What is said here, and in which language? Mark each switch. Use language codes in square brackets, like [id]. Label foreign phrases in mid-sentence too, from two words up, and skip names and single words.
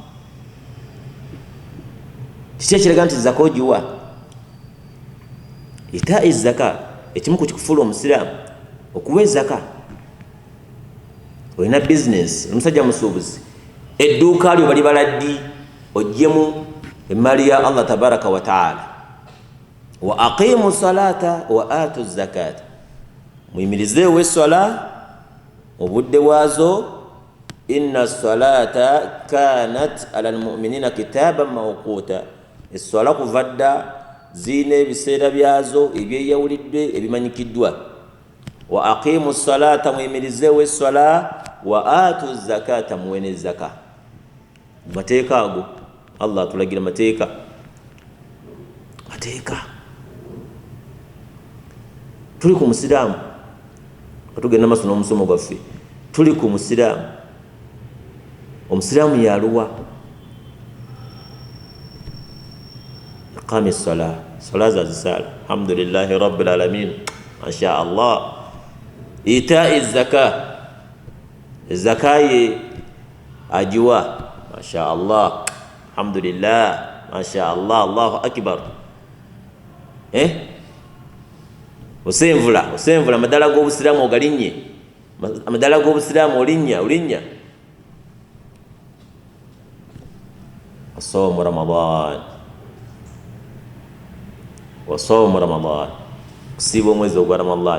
[lg] Kiki ekiraga nti zaka ogiwa? [ar] إيتاء الزكاة [lg] ekimu ku kikufuula omusiraamu okuwa ezaka. Olina bizinesi, omusajja musuubuzi, edduuka lyo bali baladdi, oggyemu emmali ya [ar] الله تبارك وتعالى. وأقيموا الصلاة وآتوا الزكاة, [lg] muyimirizeewo esswala mu budde bwazo. [ar] إن الصلاة كانت على المؤمنين كتابا موقوتا, [lg] esswala kuva dda zirina ebiseera byazo ebyeyawuliddwe ebimanyikiddwa. [ar] وأقيموا الصلاة, [lg] muyimirizeewo esswala, [ar] وآتوا الزكاة, [lg] muwe n'ezzaka. Mateeka ago Allah atulagira mateeka. Tuli ku musiraamu, katugenda maaso n'omusomo gwaffe, tuli ku musiraamu. Omusiraamu yaluwa? [ar] إقام الصلاة, [lg] sala zazisaala. [ar] الحمد لله رب العالمين، ما شاء الله. إيتاء الزكاة, [lg] ezaka ye agiwa, [ar] ما شاء الله. الحمد لله، ما شاء الله، الله أكبر. [lg] Osenvula amadala g'obusiraamu ogalinnye, amadala g'obusiraamu olinnya. [ar] وصوم رمضان, [lg] kusiiba omwezi ogwa Ramadan.